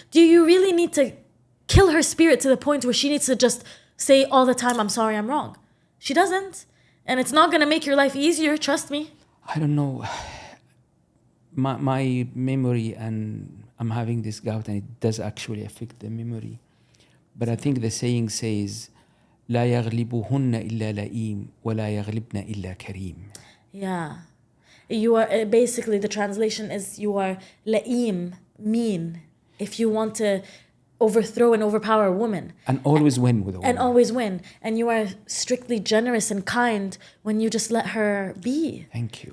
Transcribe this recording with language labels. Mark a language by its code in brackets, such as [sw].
[en] Do you really need to kill her spirit to the point where she needs to just say all the time, I'm sorry, I'm wrong? She doesn't. And it's not going to make your life easier, trust me. I don't know. My memory, and I'm having this gout, and it does actually affect the memory. [ar] But I think the saying says, لا يغلبهن إلا لئيم ولا يغلبن إلا كريم. [en] Yeah. You are, basically the translation is you are la'im, mean, if you want to overthrow and overpower a woman. And always win with a woman. And always win. And you are strictly generous and kind when you just let her be. Thank you.